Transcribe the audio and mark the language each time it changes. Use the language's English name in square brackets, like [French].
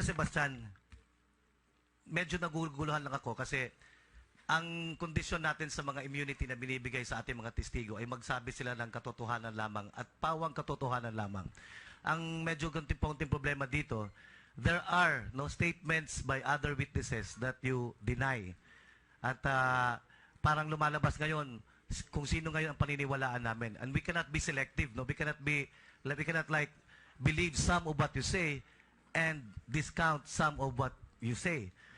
[Filipino] Sebastian, medyo naguguluhan lang ako kasi ang kondisyon natin sa mga immunity na binibigay sa ating mga testigo ay magsabi sila ng katotohanan lamang at pawang katotohanan lamang. Ang medyo konting problema dito, [English] there are no statements by other witnesses that you deny. [Filipino] At parang lumalabas ngayon kung sino ngayon ang paniniwalaan namin. [English] And we cannot be selective, no? We cannot believe some of what you say and discount some of what you say.